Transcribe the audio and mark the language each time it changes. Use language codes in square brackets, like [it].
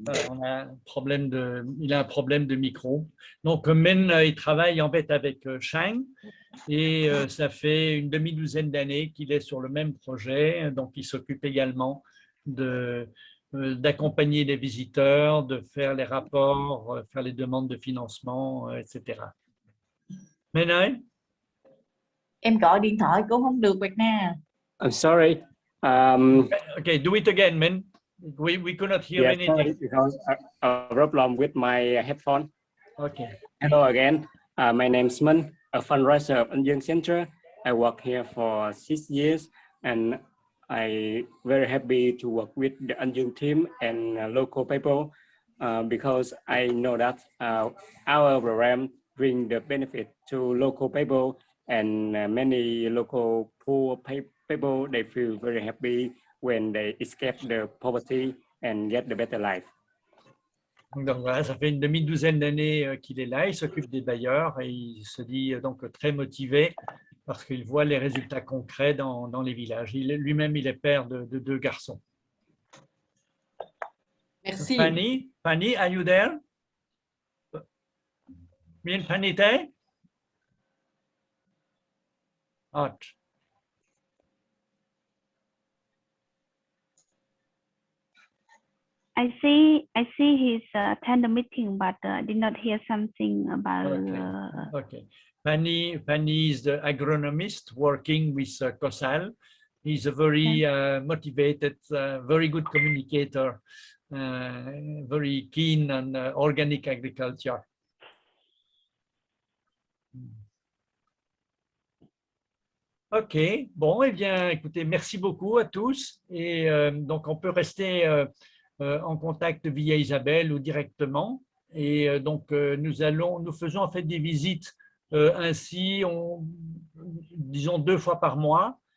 [fr] On a un problème il a un problème de micro. Donc, Min, il travaille en fait avec Shang et ça fait une demi-douzaine d'années qu'il est sur le même projet. Donc, il s'occupe également d'accompagner les visiteurs, de faire les rapports, faire les demandes de financement, etc. [vi] Min ơi. Em gọi điện thoại cũng không được Việt Nam. [en] I'm sorry. Okay, do it again, Min. We could not hear Yeah, anything. sorry, because a problem with my headphone. Okay. Hello again. My name is Min, a fundraiser of An Dương Center. I work here for 6 years, and I'm very happy to work with the An Dương team and local people because I know that our program bring the benefit to local people, and many local poor people, they feel very happy when they escape the poverty and get the better life. [fr] Donc voilà, ça fait une demi-douzaine d'années qu'il est là, il s'occupe des bailleurs et il se dit donc très motivé parce qu'il voit les résultats concrets dans les villages. Lui-même, il est père de 2 garçons. Merci. [en] Fanny, are you there? [vi] Min Fanny te? Hot. [en] I see his attend the meeting, but did not hear something about. Okay. Fanny is the agronomist working with COSAL. He's a very motivated, very good communicator, very keen on organic agriculture. [fr] Ok, bon, eh bien, écoutez, merci beaucoup à tous. Et donc, on peut rester en contact via Isabelle ou directement. Et donc, nous faisons en fait des visites ainsi, disons 2 fois par mois.